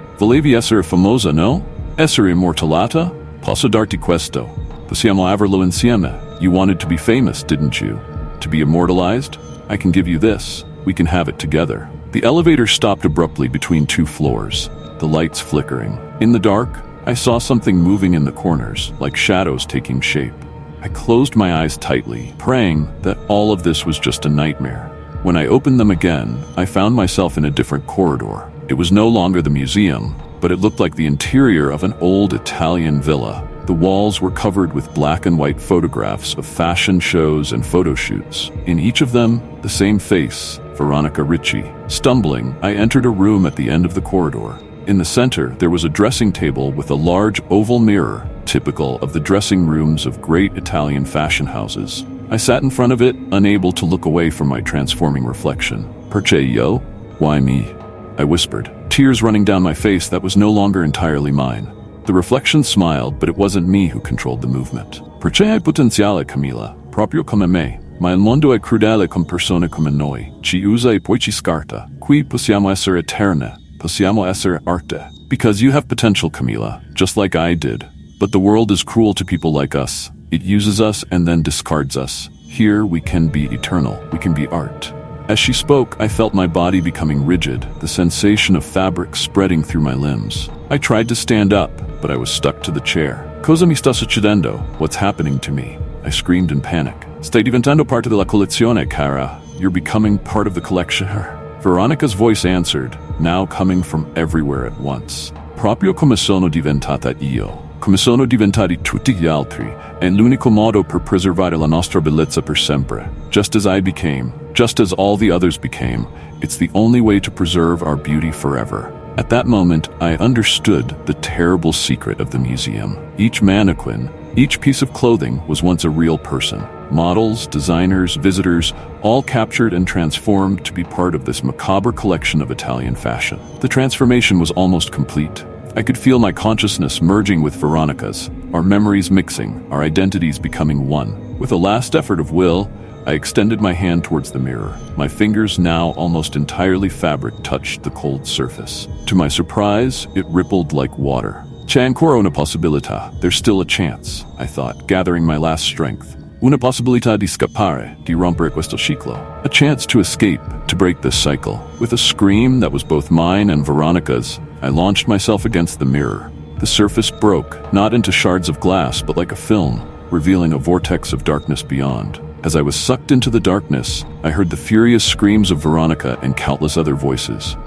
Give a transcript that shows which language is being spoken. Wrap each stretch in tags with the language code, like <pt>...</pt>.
<it>Volevi essere famosa, no? Essere immortalata? Posso darti questo. Possiamo averlo insieme.</it> <en>You wanted to be famous, didn't you? To be immortalized? I can give you this. We can have it together. The elevator stopped abruptly between two floors, the lights flickering. In the dark, I saw something moving in the corners, like shadows taking shape. I closed my eyes tightly, praying that all of this was just a nightmare. When I opened them again, I found myself in a different corridor. It was no longer the museum, but it looked like the interior of an old Italian villa. The walls were covered with black and white photographs of fashion shows and photo shoots. In each of them, the same face, Veronica Ricci. Stumbling, I entered a room at the end of the corridor. In the center, there was a dressing table with a large oval mirror, typical of the dressing rooms of great Italian fashion houses. I sat in front of it, unable to look away from my transforming reflection.</en> <it>Perché io?</it> <en>Why me? I whispered, tears running down my face that was no longer entirely mine. The reflection smiled, but it wasn't me who controlled the movement.</en> <it>Perché hai potenziale, Camila, proprio come me. Ma il mondo è crudele con persone come noi. Ci usa e poi ci scarta. Qui possiamo essere eterne. Possiamo essere arte.</it> <en>Because you have potential, Camila, just like I did. But the world is cruel to people like us. It uses us and then discards us. Here we can be eternal. We can be art. As she spoke, I felt my body becoming rigid, the sensation of fabric spreading through my limbs. I tried to stand up, but I was stuck to the chair.</en> <it>Cosa mi sta succedendo?</it> <en>What's happening to me? I screamed in panic.</en> <it>Stai diventando parte della collezione, cara.</it> <en>You're becoming part of the collection. Veronica's voice answered, now coming from everywhere at once.</en> <it>Proprio come sono diventata io. Come sono diventati tutti gli altri, è l'unico modo per preservare la nostra bellezza per sempre.</it> <en>Just as I became, just as all the others became, it's the only way to preserve our beauty forever. At that moment, I understood the terrible secret of the museum. Each mannequin, each piece of clothing was once a real person. Models, designers, visitors, all captured and transformed to be part of this macabre collection of Italian fashion. The transformation was almost complete. I could feel my consciousness merging with Veronica's, our memories mixing, our identities becoming one. With a last effort of will, I extended my hand towards the mirror. My fingers, now almost entirely fabric, touched the cold surface. To my surprise, it rippled like water.</en> <it>C'è ancora una possibilità.</it> <en>There's still a chance, I thought, gathering my last strength.</en> <it>Una possibilità di scappare, di rompere questo ciclo.</it> <en>A chance to escape, to break this cycle. With a scream that was both mine and Veronica's, I launched myself against the mirror. The surface broke, not into shards of glass, but like a film, revealing a vortex of darkness beyond. As I was sucked into the darkness, I heard the furious screams of Veronica and countless other voices.</en>